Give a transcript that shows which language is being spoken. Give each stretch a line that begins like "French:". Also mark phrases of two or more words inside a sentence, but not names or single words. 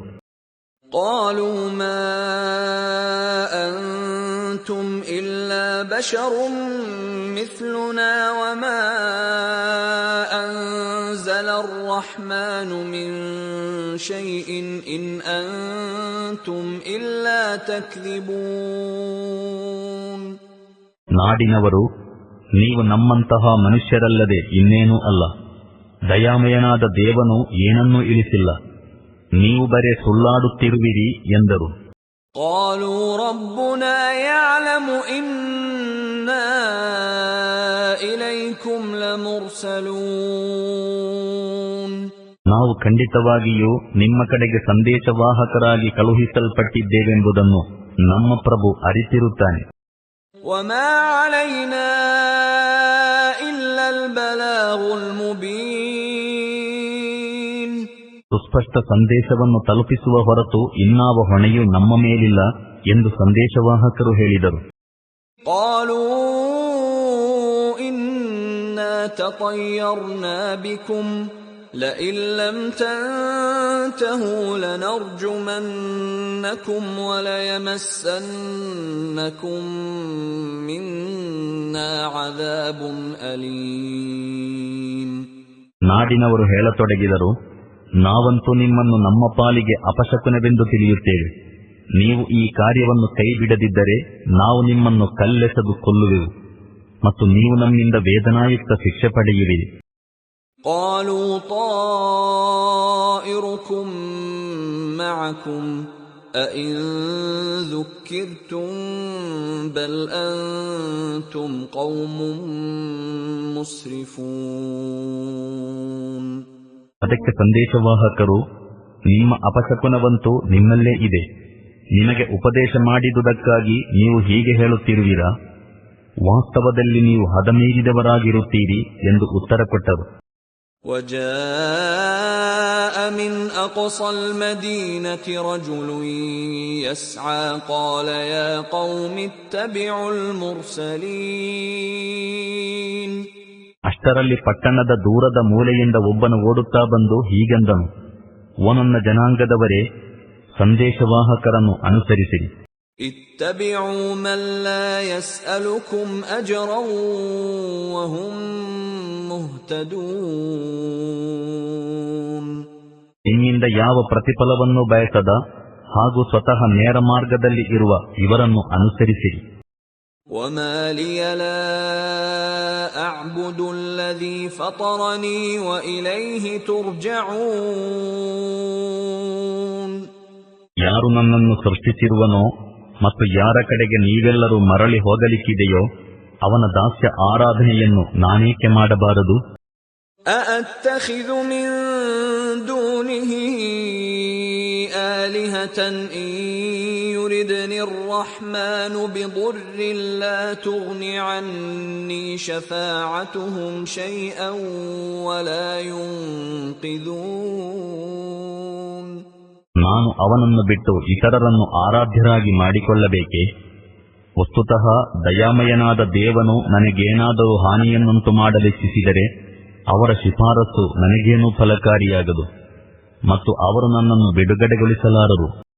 Arabic: قالوا ما أنتم إلا بشر مثلنا وما الرحمن من شيء إن أنتم إلا تكذبون.
Kannada: ನಾಡಿನವರು, ನೀವು ನಮ್ಮಂತಹ ಮನುಷ್ಯರಲ್ಲದೆ ಇನ್ನೇನೂ ಅಲ್ಲ. ದಯಾಮಯನಾದ ದೇವನು ಏನನ್ನೂ ಇಳಿಸಿಲ್ಲ, ನೀವು ಬರೇ ಸುಳ್ಳಾಡುತ್ತಿರುವಿರಿ ಎಂದರು.
Arabic: قالوا ربنا يعلم إنا إليكم لمرسلون.
Kannada: ನಾವು ಖಂಡಿತವಾಗಿಯೂ ನಿಮ್ಮ ಕಡೆಗೆ ಸಂದೇಶವಾಹಕರಾಗಿ ಕಳುಹಿಸಲ್ಪಟ್ಟಿದ್ದೇವೆಂಬುದನ್ನು ನಮ್ಮ ಪ್ರಭು ಅರಿತಿರುತ್ತಾನೆ.
Arabic: وما علينا إلا البلاغ المبين.
Kannada: ಸುಸ್ಪಷ್ಟ ಸಂದೇಶವನ್ನು ತಲುಪಿಸುವ ಹೊರತು ಇನ್ನಾವ ಹೊಣೆಯೂ ನಮ್ಮ ಮೇಲಿಲ್ಲ ಎಂದು ಸಂದೇಶವಾಹಕರು ಹೇಳಿದರು.
Arabic: قالوا إنا تطيرنا بكم لئن لم تنتهوا لنرجمنكم وليمسنكم منا عذاب أليم.
Kannada: ನಾಡಿನವರು ಹೇಳತೊಡಗಿದರು, ನಾವಂತೂ ನಿಮ್ಮನ್ನು ನಮ್ಮ ಪಾಲಿಗೆ ಅಪಶಕುನವೆಂದು ತಿಳಿಯುತ್ತೇವೆ. ನೀವು ಈ ಕಾರ್ಯವನ್ನು ಕೈ ಬಿಡದಿದ್ದರೆ ನಾವು ನಿಮ್ಮನ್ನು ಕಲ್ಲೆಸೆದು ಕೊಲ್ಲುವೆವು ಮತ್ತು ನೀವು ನಮ್ಮಿಂದ ವೇದನಾಯುಕ್ತ ಶಿಕ್ಷೆ ಪಡೆಯುವಿರಿ.
Arabic: قالوا طائركم معكم أئن ذكرتم بل أنتم قوم مسرفون.
Kannada: ಅದಕ್ಕೆ ಸಂದೇಶವಾಹಕರು, ನಿಮ್ಮ ಅಪಶಕುನವಂತೂ ನಿಮ್ಮಲ್ಲೇ ಇದೆ. ನಿಮಗೆ ಉಪದೇಶ ಮಾಡಿದುದಕ್ಕಾಗಿ ನೀವು ಹೀಗೆ ಹೇಳುತ್ತಿರುವಿರಾ? ವಾಸ್ತವದಲ್ಲಿ ನೀವು ಹದಮೀರಿದವರಾಗಿರುತ್ತೀರಿ ಎಂದು ಉತ್ತರ ಕೊಟ್ಟರು.
Arabic: وجاء من أقصى المدينة رجل يسعى قال يا قوم اتبعوا المرسلين.
Kannada: ಅಷ್ಟರಲ್ಲಿ ಪಟ್ಟಣದ ದೂರದ ಮೂಲೆಯಿಂದ ಒಬ್ಬನು ಓಡುತ್ತಾ ಬಂದು ಹೀಗೆಂದನು, ಓ ನನ್ನ ಜನಾಂಗದವರೇ, ಸಂದೇಶವಾಹಕರನ್ನು ಅನುಸರಿಸಿರಿ.
Arabic: اتبعوا من لا يسألكم أجرا وهم مهتدون.
Kannada: ನಿಮ್ಮಿಂದ ಯಾವ ಪ್ರತಿಫಲವನ್ನು ಬಯಸದ ಹಾಗೂ ಸ್ವತಃ ನೇರ ಮಾರ್ಗದಲ್ಲಿ ಇರುವ ಇವರನ್ನು ಅನುಸರಿಸಿರಿ.
Arabic: وما لي لا أعبد الذي فطرني وإليه ترجعون.
Kannada: ಯಾರು ನನ್ನನ್ನು ಸೃಷ್ಟಿಸಿರುವನೋ ಮತ್ತು ಯಾರ ಕಡೆಗೆ ನೀವೆಲ್ಲರೂ ಮರಳಿ ಹೋಗಲಿಕ್ಕಿದೆಯೋ ಅವನ ದಾಸ್ಯ ಆರಾಧನೆಯನ್ನು ನಾನೇಕೆ ಮಾಡಬಾರದು?
Arabic: أأتخذ من دونه آلهة إن يردني الرحمن بضر لا تغن عني شفاعتهم شيئا ولا ينقذون.
Kannada: ನಾನು ಅವನನ್ನು ಬಿಟ್ಟು ಇತರರನ್ನು ಆರಾಧ್ಯರಾಗಿ ಮಾಡಿಕೊಳ್ಳಬೇಕೆ? ವಸ್ತುತಃ ದಯಾಮಯನಾದ ದೇವನು ನನಗೇನಾದರೂ ಹಾನಿಯನ್ನುಂಟು ಮಾಡಲಿಚ್ಛಿಸಿದರೆ ಅವರ ಶಿಫಾರಸು ನನಗೇನೂ ಫಲಕಾರಿಯಾಗದು ಮತ್ತು ಅವರು ನನ್ನನ್ನು ಬಿಡುಗಡೆಗೊಳಿಸಲಾರರು.